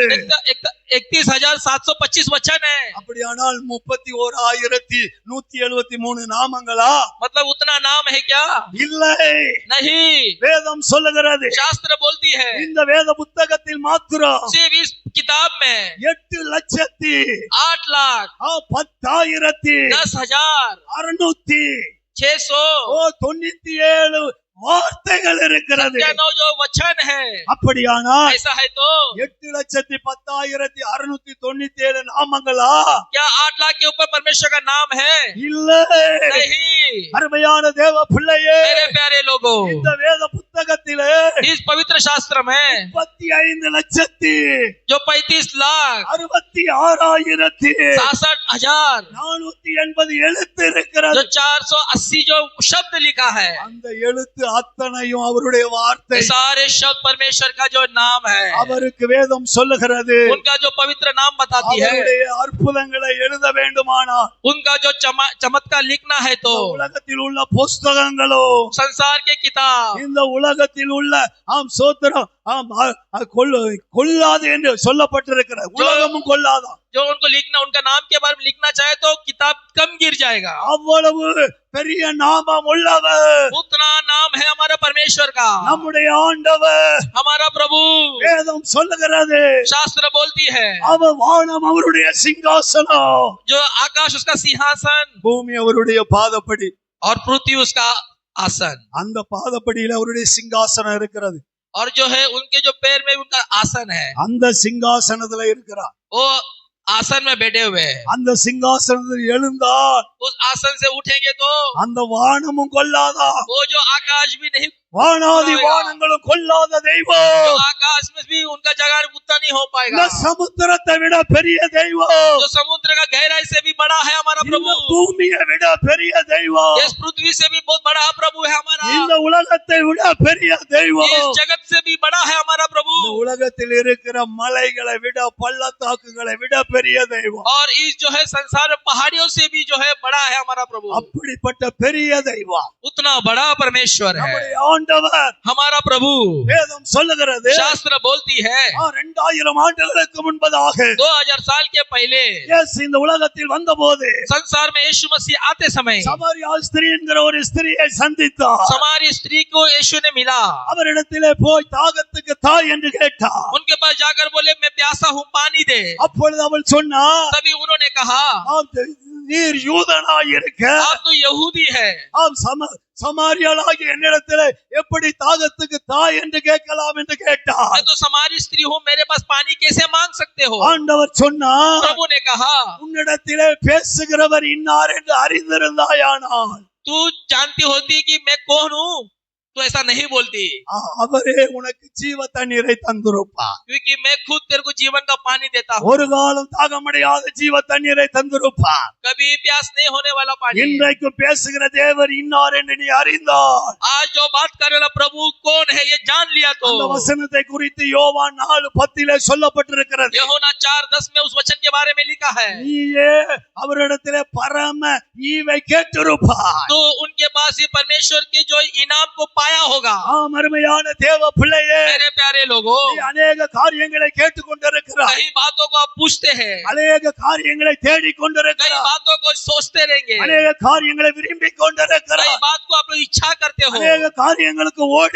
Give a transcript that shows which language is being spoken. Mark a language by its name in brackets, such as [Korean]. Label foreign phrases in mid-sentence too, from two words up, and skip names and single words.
[Hindi] 31,725 वचन है। [Tamil] அப்படியானால் 31,173 நாமங்களா? [Hindi] मतलब उतना नाम है क्या? [Tamil] இல்லை, [Hindi] नहीं, [Tamil] வேதம் சொல்லுகிறது, [Hindi] शास्त्र बोलती है [Tamil] இந்த வேத புத்தகத்தில் மாத்திரம் [Hindi] सिर्फ इस किताब में [Tamil] 8,10,697 வார்த்தைகள் இருக்கிறது. [Hindi] 10,000 जो वचन है। [Tamil] அப்படியானால் [Hindi] ऐसा है तो [Tamil] 8,10,697 நாமங்களா? [Hindi] क्या 8 लाख के ऊपर परमेश्वर का नाम है? [Tamil] இல்லை. [Hindi] नहीं। [Tamil] அருமையான தேவ பிள்ளையே, [Hindi] मेरे प्यारे लोगों, [Tamil] இந்த வேத புத்தகத்திலே [Hindi] इस पवित्र शास्त्र में [Tamil] 35,66,480 [Hindi] जो 35 लाख [Tamil] 66,480 எழுத்து இருக்கிறது. [Hindi] जो 480 जो शब्द लिखा है, [Tamil] அந்த எழுத்து அத்தனையும் அவருடைய வார்த்தை. [Hindi] सारे शब्द परमेश्वर का जो नाम है, [Tamil] அவருக்கு வேதம் சொல்லுகிறது, [Hindi] उनका जो पवित्र नाम बताती है, [Tamil] அவருடைய அற்புதங்களை எழுத வேண்டுமானால் [Hindi] उनका जो चमत्कार लिखना है तो [Tamil] உலகத்தில் உள்ள புஸ்தகங்களோ, [Hindi] संसार के किताब, [Tamil] இந்த உலகத்தில் உள்ள சோத்திரம் கொல்லாது என்று சொல்லப்பட்டிருக்கிறது. உலகமும் கொல்லாதான். [Hindi] जो उनको लिखना, उनका नाम के बारे में लिखना चाहे तो किताब कम गिर जाएगा। [Tamil] அவ்வளவு பெரிய நாமம் உள்ளவர் [Hindi] उतना नाम है हमारा परमेश्वर का, [Tamil] நம்முடைய ஆண்டவர். [Hindi] हमारा प्रभु। [Tamil] வேதம் சொல்லுகிறது, [Hindi] शास्त्र बोलती है, [Tamil] அவர் வானம் அவருடைய சிங்காசனம், [Hindi] जो आकाश उसका सिंहासन [Tamil] பூமி அவருடைய பாதப்படி. [Hindi] और पृथ्वी उसका आसन। [Tamil] அந்த பாதப்படியில அவருடைய சிங்காசனம் இருக்கிறது. [Hindi] और जो है उनके जो पैर में उनका आसन है, [Tamil] அந்த சிங்காசனத்துல இருக்கிறார். [Hindi] वो आसन में बैठे हुए हैं। [Tamil] அந்த சிங்காசனத்தில் எழுந்தால் [Hindi] उस आसन से उठेंगे तो [Tamil] அந்த வானமும் கொல்லாதா, [Hindi] वो जो आकाश भी नहीं [Tamil] வானாதி வானங்களும் கொல்லாத [Hindi] जो [Tamil] தெய்வம், [Hindi] आकाश में भी उनका जगह उतना नहीं हो [Tamil] இந்த [Hindi] पाएगा। [Tamil] சமுத்திரத்தை விட பெரிய தெய்வம், [Hindi] जो समुद्र का गहराई से भी बड़ा है हमारा [Tamil] இந்த [Hindi] प्रभु, [Tamil] பூமியை விட பெரிய தெய்வம், [Hindi] इस पृथ्वी से भी बहुत बड़ा प्रभु है हमारा, [Tamil] இந்த உலகத்தை விட பெரிய தெய்வம், [Hindi] इस जगत से भी बड़ा है हमारा प्रभु, [Tamil] இந்த உலகத்தில் இருக்கிற மலைகளை விட பள்ளத்தாக்குகளை விட பெரிய தெய்வம், [Hindi] और इस जो है संसार में पहाड़ियों से भी जो है बड़ा है हमारा प्रभु। [Tamil] அப்படிப்பட்ட பெரிய தெய்வம் [Hindi] उतना बड़ा परमेश्वर है [Tamil] நம்முடைய ஆண்டவர். [Hindi] हमारा प्रभु। [Tamil] வேதம் சொல்லுகிறது, [Hindi] शास्त्र बोलती है [Tamil] 2000 ஆண்டுகளுக்கு முன்பதாக [Hindi] 2000 साल के पहले [Tamil] இயேசு இந்த உலகத்தில் வந்தபோது [Hindi] संसार में यीशु मसीह आते समय [Tamil] சமாரியா ஸ்திரீ என்கிற ஒரு ஸ்திரியை சந்தித்தார். [Hindi] समारी स्त्री को यीशु ने मिला, [Tamil] அவரிடத்திலே போய் தாகத்துக்கு தாய் என்று கேட்டார். [Hindi] उनके पास जाकर बोले मैं प्यासा हूँ पानी दे। [Tamil] அப்பொழுது அவள் சொன்னார், [Hindi] तभी उन्होंने कहा [Tamil] நீர் யூதனாய் இருக்க [Hindi] आप तो यहूदी है, [Tamil] சமாரியாளாகிய என்னிடத்திலே எப்படி தாகத்துக்கு தாய் என்று கேட்கலாம் என்று கேட்டார். [Hindi] मैं तो समारी स्त्री हूँ, मेरे पास पानी कैसे मांग सकते हो? [Tamil] ஆண்டவர் சொன்னார், [Hindi] प्रभु ने कहा [Tamil] உன்னிடத்திலே பேசுகிறவர் இன்னார் என்று அறிந்திருந்தாயானால் [Hindi] तू जानती होती कि मैं कौन हूँ तो ऐसा नहीं बोलती, [Tamil] அவரே உனக்கு ஜீவ தண்ணீரை தந்திருப்பார். [Hindi] क्योंकि मैं खुद तेरे को जीवन का पानी देता हूँ, [Tamil] ஒரு காலம் தாகமடையாத ஜீவ தண்ணீரை தந்திருப்பார். [Hindi] कभी प्यास नहीं होने वाला पानी। [Tamil] இன்றைக்கு பேசுகிற தேவர் இன்னார் என்று நீ அறிந்தார். [Hindi] आज जो बात कर रहा प्रभु कौन है ये जान लिया तो [Tamil] அந்த வசனத்தை குறித்து யோவான் 4:10 சொல்லப்பட்டிருக்கிறது. [Hindi] यूहन्ना 4:10 में उस वचन के बारे में लिखा है, [Tamil] நீயே அவரிடத்திலே பரம ஈவை கேட்டிருப்பாய். [Hindi] तो उनके पास ये परमेश्वर के जो इनाम को पाया होगा। [Tamil] அருமையான தேவ பிள்ளையே, [Hindi] मेरे प्यारे लोगों, [Tamil] நீ अनेक காரியங்களை கேட்டுக்கொண்டிருக்கிறாய், [Hindi] कई बातों को आप पूछते हैं, [Tamil] अनेक காரியங்களை தேடிக் [Hindi] कई [Tamil] கொண்டிருக்கிறாய், [Hindi] बातों को सोचते रहेंगे, [Tamil] अनेक காரியங்களை விரும்பிக் [Hindi] कई [Tamil] கொண்டிருக்கிறாய், [Hindi] बात को आप लोग इच्छा करते हो, [Tamil] अनेक காரியங்களுக்கு ஓடிக்